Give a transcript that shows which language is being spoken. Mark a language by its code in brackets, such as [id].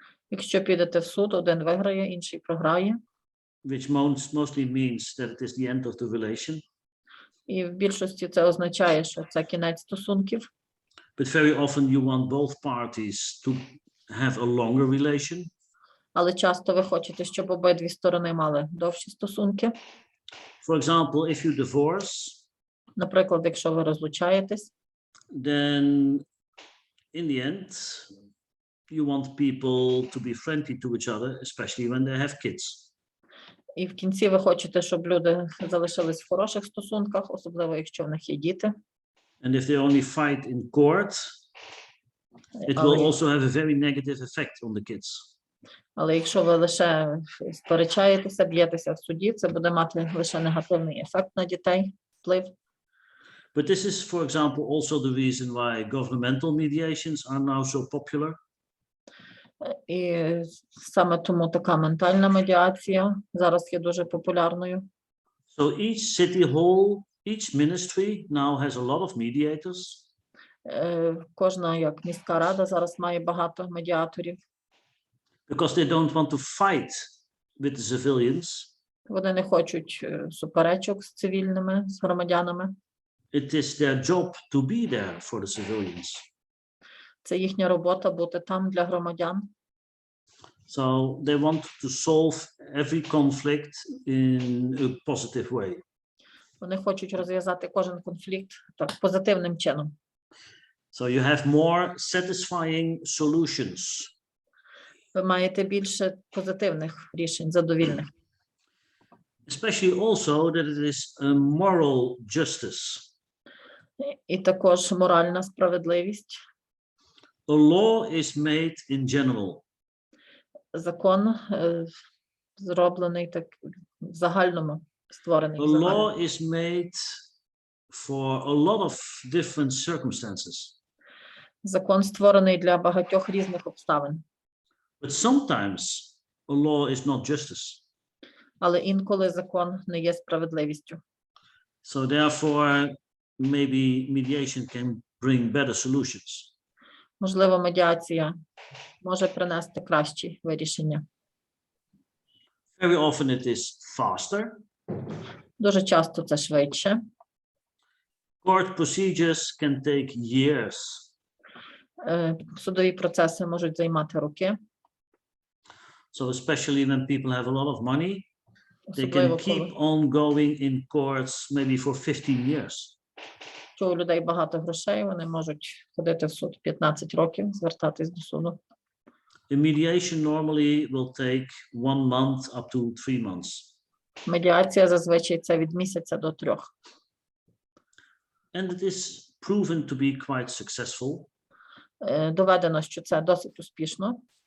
[uk] Якщо підете в суд, один виграє, інший програє. [en] Which mostly means that it is the end of the relation. [uk] І в більшості це означає, що це кінець стосунків. [en] But very often you want both parties to have a longer relation. [uk] Але часто ви хочете, щоб обидві сторони мали довші стосунки. [en] For example, if you divorce, [uk] Наприклад, якщо ви розлучаєтесь, [en] then in the end, you want people to be friendly to each other, especially when they have kids. [uk] і в кінці ви хочете, щоб люди залишились в хороших стосунках, особливо якщо в них є діти. [en] And if they only fight in court, it will also have a very negative effect on the kids. [uk] Але якщо ви лише сперечаєтеся, б'єтеся в суді, це буде мати лише негативний ефект на дітей, вплив. [en] But this is, for example, also the reason why governmental mediations are now so popular. [uk] І саме тому така ментальна медіація зараз є дуже популярною. [en] So each city hall, each ministry now has a lot of mediators. [uk] Кожна як міська рада зараз має багато медіаторів. [en] Because they don't want to fight with the civilians. [uk] Вони не хочуть суперечок з цивільними, з громадянами. [en] It is their job to be there for the civilians. [uk] Це їхня робота бути там для громадян. [en] So they want to solve every conflict in a positive way. [uk] Вони хочуть розв'язати кожен конфлікт так позитивним чином. [en] So you have more satisfying solutions. [uk] Ви маєте більше позитивних рішень, задовільних. [en] Especially also that it is a moral justice. [uk] І також моральна справедливість. [en] A law is made in general. [uk] Закон зроблений так в загальному, створений [en] A [uk] в загальному. [en] law is made for a lot of different circumstances. [uk] Закон створений для багатьох різних обставин. [en] But sometimes a law is not justice. [uk] Але інколи закон не є справедливістю. [en] So therefore, maybe mediation can bring better solutions. [uk] Можливо, медіація може принести кращі вирішення. [en] Very often it is faster. [uk] Дуже часто це швидше. [en] Court procedures can take years. [uk] Судові процеси можуть займати роки. [en] So especially when people have a lot of money, they [uk] Особливо, [en] can keep [uk] коли [en] on going in courts maybe for 15 years. [uk] у людей багато грошей, вони можуть ходити в суд 15 років, звертатись до суду. [en] The mediation normally will take 1 month up to 3 months. [uk] Медіація зазвичай це від місяця до 3. [en] And it is proven to be quite successful. [uk] Доведено, що це досить успішно.